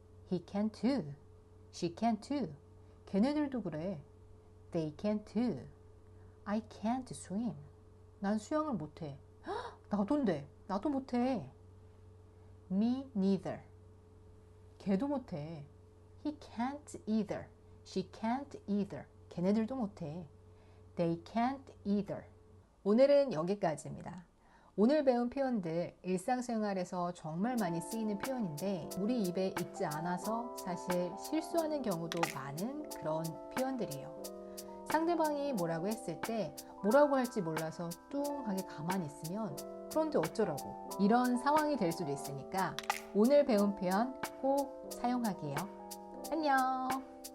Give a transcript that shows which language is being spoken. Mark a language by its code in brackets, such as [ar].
[en] he can too, she can too 걔네들도 그래. they can too I can't swim 난 수영을 못해. [ko] 나도인데 나도 못해. [en] me neither 걔도 못해. he can't either, she can't either 걔네들도 못해. they can't either 오늘은 여기까지입니다. [ko] 오늘 배운 표현들 일상생활에서 정말 많이 쓰이는 표현인데 우리 입에 익지 않아서 사실 실수하는 경우도 많은 그런 표현들이에요. 상대방이 뭐라고 했을 때 뭐라고 할지 몰라서 뚱하게 가만히 있으면 그런데 어쩌라고 이런 상황이 될 수도 있으니까 오늘 배운 표현 꼭 사용하기예요. 안녕.